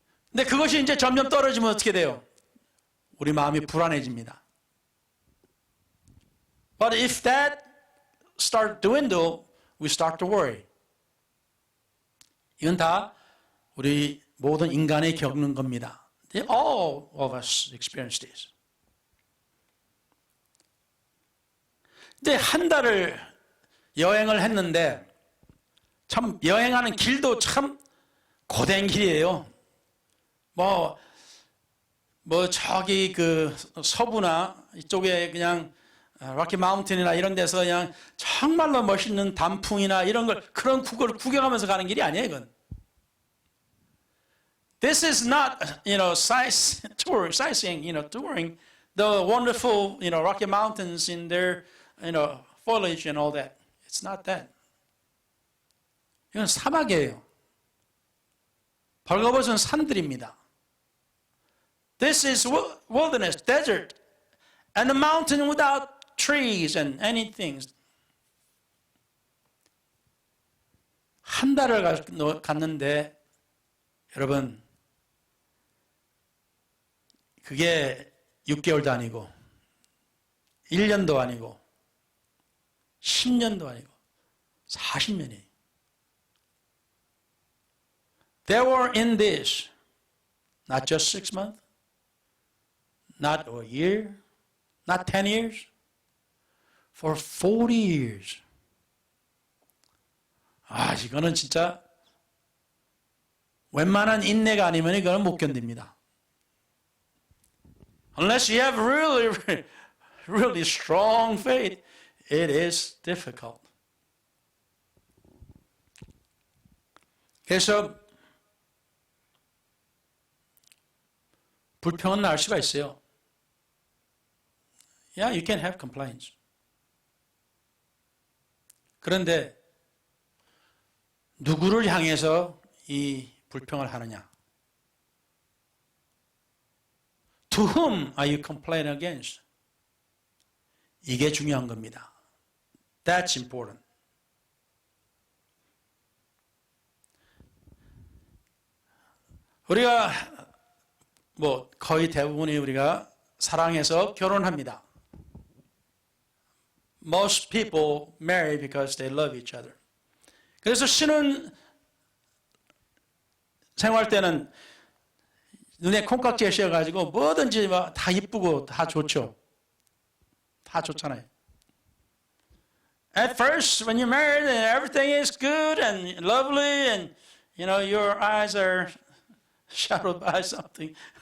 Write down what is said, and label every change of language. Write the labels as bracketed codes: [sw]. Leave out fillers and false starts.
[ko] 근데 그것이 이제 점점 떨어지면 어떻게 돼요? 우리 마음이 불안해집니다. [en] But if that start to dwindle, we start to worry. [ko] 이건 다 우리 모든 인간이 겪는 겁니다. [en] All of us experience this. [ko] 이제 한 달을 여행을 했는데 참 여행하는 길도 참 고된 길이에요. 뭐 저기 그 서부나 이쪽에 그냥 로키 마운틴이나 이런 데서 그냥 정말로 멋있는 단풍이나 이런 걸 그런 걸 구경하면서 가는 길이 아니에요, 이건. [en] This is not, sightseeing, touring the wonderful, Rocky Mountains in their, foliage and all that. It's not that. [ko] 이건 사막이에요. 벌거벗은 산들입니다. [en] This is wilderness, desert, and a mountain without trees and anything. [ko] 한 달을 갔는데 여러분 그게 6개월도 아니고 1년도 아니고 10년도 아니고 40년이에요. [en] They were in this not just 6 months, not a year, not 10 years, for 40 years. [ko] 이거는 진짜 웬만한 인내가 아니면 이거는 못 견딥니다. [en] Unless you have really, really strong faith, it is difficult. [ko] 그래서 불평은 날 수가 있어요. [en] Yeah, you can have complaints. [ko] 그런데 누구를 향해서 이 불평을 하느냐? [en] To whom are you complaining against? [ko] 이게 중요한 겁니다. [en] That's important. [ko] 우리가 거의 대부분이 우리가 사랑해서 결혼합니다. [en] Most people marry because they love each other. [ko] 그래서 신혼 생활 때는 눈에 콩깍지에 씌어가지고 뭐든지 다 이쁘고 다 좋죠. 다 좋잖아요. [en] At first, when you're married, everything is good and lovely, and your eyes are shadowed by something.